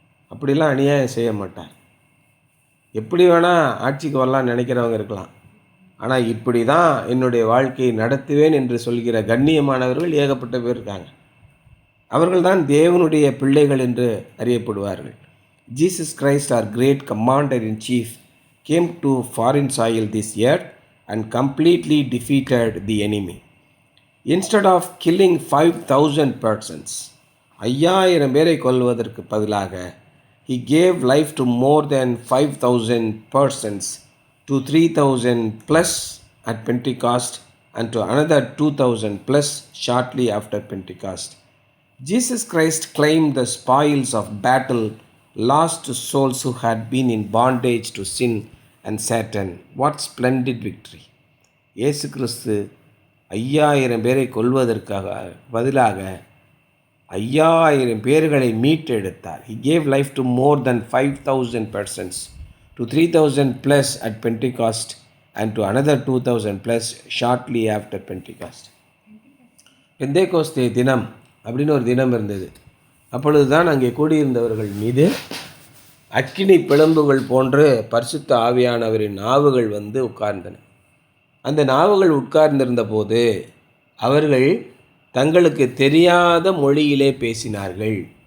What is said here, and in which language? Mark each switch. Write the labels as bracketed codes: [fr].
[ta] அப்படிலாம் அநியாயம் செய்ய மாட்டார். எப்படி வேணால் ஆட்சிக்கு வரலான்னு நினைக்கிறவங்க இருக்கலாம். ஆனால் இப்படி தான் என்னுடைய வாழ்க்கையை நடத்துவேன் என்று சொல்கிற கண்ணியமானவர்கள் ஏகப்பட்ட பேர் இருக்காங்க. அவர்கள்தான் தேவனுடைய பிள்ளைகள் என்று அறியப்படுவார்கள். Jesus Christ [en] our great commander in chief came to foreign soil this year and completely defeated the enemy. Instead of killing 5,000 persons, [ta] 5,000 பேரை கொல்வதற்கு பதிலாக [en] he gave life to more than 5,000 persons, to 3,000 plus at Pentecost and to another 2,000 plus shortly after Pentecost. Jesus Christ claimed the spoils of battle, lost souls who had been in bondage to sin and Satan. What splendid victory! [ta] இயேசு கிறிஸ்து 5,000 பேரை கொல்வதற்காக பதிலாக 5,000 பேர்களை மீட்டெடுத்தார். [en] He gave life to more than 5,000 persons, to 3,000 plus at Pentecost and to another 2,000 plus shortly after Pentecost. [ta] Pentecost தினம் அப்படின்னு ஒரு தினம் இருந்தது. அப்பொழுது தான் அங்கே கூடியிருந்தவர்கள் மீது அக்கினி பிளம்புகள் போன்று பரிசுத்த ஆவியானவரின் நாவுகள் வந்து உட்கார்ந்தன. அந்த நாவுகள் உட்கார்ந்திருந்த போது அவர்கள் தங்களுக்கு தெரியாத மொழியிலே பேசினார்கள்.